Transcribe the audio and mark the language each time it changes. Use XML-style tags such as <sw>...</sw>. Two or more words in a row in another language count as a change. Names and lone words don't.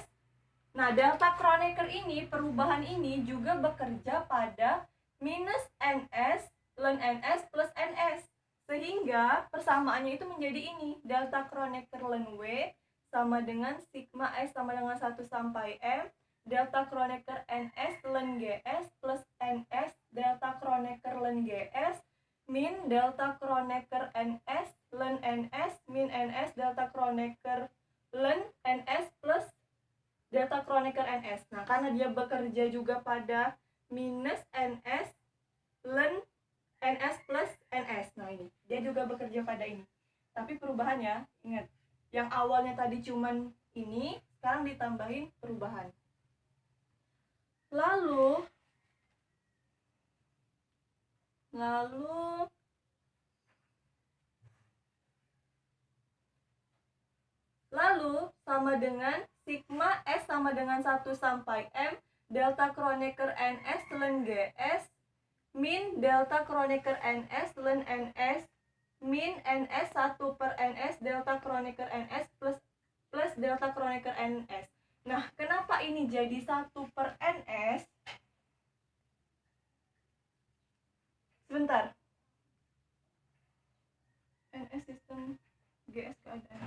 <id>Nah, delta Kronecker ini, perubahan ini juga bekerja pada minus NS ln NS plus NS. Sehingga persamaannya itu menjadi ini. Delta Kronecker ln W sama dengan sigma S sama dengan 1 sampai M delta Kronecker NS ln GS plus NS delta Kronecker ln GS min delta Kronecker NS ln NS min NS delta Kronecker ln NS plus delta Kronecker NS. Nah, karena dia bekerja juga pada minus NS ln NS plus NS. Nah, ini dia juga bekerja pada ini. Tapi perubahannya, ingat, yang awalnya tadi cuman ini, sekarang ditambahin perubahan. Lalu sama dengan sigma S sama dengan 1 sampai M delta Kronecker NS ln GS min delta Kronecker NS ln NS min NS 1 per NS delta Kronecker NS plus delta Kronecker NS. Nah, kenapa ini jadi 1 per NS? Sebentar. NS sistem GS keadaan.</id>